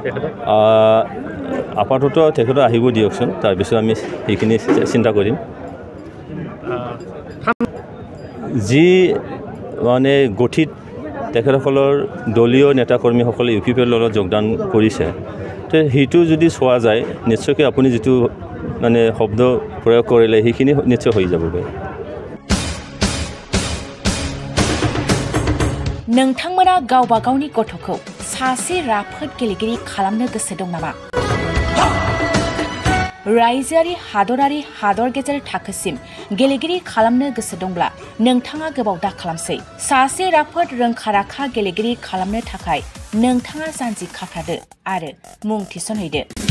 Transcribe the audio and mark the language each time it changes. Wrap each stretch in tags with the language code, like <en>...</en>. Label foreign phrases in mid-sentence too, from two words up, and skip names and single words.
<as>আপাতত তেখেতে আহিব দিয়কচোন তাৰপিছত আমি সেইখিনি চিন্তা কৰিম যি মানে গঠিত তেখেতসকলৰ দলীয় নেতাকৰ্মীসকলে UPPL দলত যোগদান কৰিছে তো সেইটো যদি চোৱা যায় নিশ্চয়কৈ আপুনি যিটো মানে শব্দ প্ৰয়োগ কৰিলে সেইখিনি নিশ্চয় হৈ যাবগৈ</as> <brx>नोंथांमोना गावबा गावनि गथ'खौ सासे राफोद गेलेगिरि खालामनो गोसो दं नामा रायजोआरि हादरारि हादर गेजेर थाखोसिम गेलेगिरि खालामनो गोसो दंब्ला नोंथाङा गोबाव दा खालामसै सासे राफोद रोंखा-राखा गेलेगिरि खालामनो थाखाय नोंथाङा जानजि खाफ्रादो आरो मुं थिसनहैदो</brx>